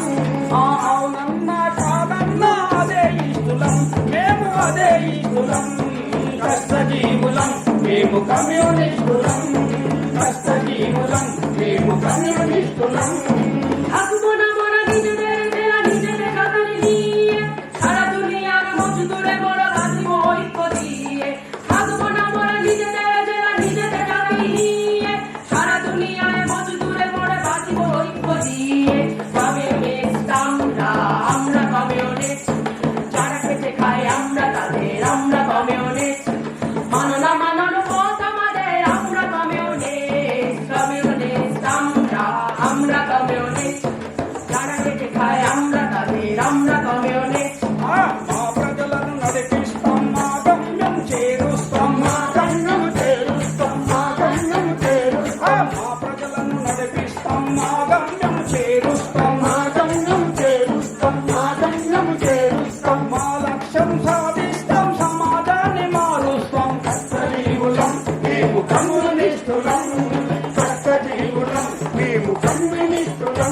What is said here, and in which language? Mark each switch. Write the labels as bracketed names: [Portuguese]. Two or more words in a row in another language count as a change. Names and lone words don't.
[Telugu] అవునన్నా కాదన్నా అదే ఇష్టం, మేము అదే ఇష్టం, కష్టజీవులం మేము కమ్యూనిస్టులం, కష్టజీవులం మేము కమ్యూనిస్టులం। [Bangla] থাকবো না মোরা নিজেদের জেলা নিজেদের কাতারে নিয়ে, সারা দুনিয়ার মজদুরে মোরা বাঁচিব ঐক্য দিয়ে। থাকবো না মোরা নিজেদের জেলা নিজেদের কাতারে নিয়ে, সারা দুনিয়ায় মজদুরে মোরা বাঁচিব ঐক্য দিয়ে। কমিউনিস্ট আমরা আমরা কমিউনিস্ট, যারা খেটে খায় আমরা তাদের আমরা কমিউনিস্ট। মানো না মানার পথ আমাদের আমরা কমিউনিস্ট, কমিউনিস্ট আমরা আমরা কমিউনিস্ট, যারা খেটে খায় আমরা তাদের আমরা কমিউনিস্ট। [Telugu] మా ప్రజలను నడిపిస్తాం, మా గమ్యం చేరుస్తాం, మా గమ్యం చేరుస్తాం, మా గమ్యం చేరుస్తాం, మా ప్రజలను నడిపిస్తాం, మా గమ్యం చేరుస్తాం, మా గమ్యం చేరుస్తాం, మా గమ్యం చేరుస్తాం, మా లక్ష్యం సాధిస్తాం, సమాజాన్ని మారుస్తాం, కష్టజీవులం మేము కమ్యూనిస్టులం, కష్టజీవులం మేము కమ్యూనిస్టులం।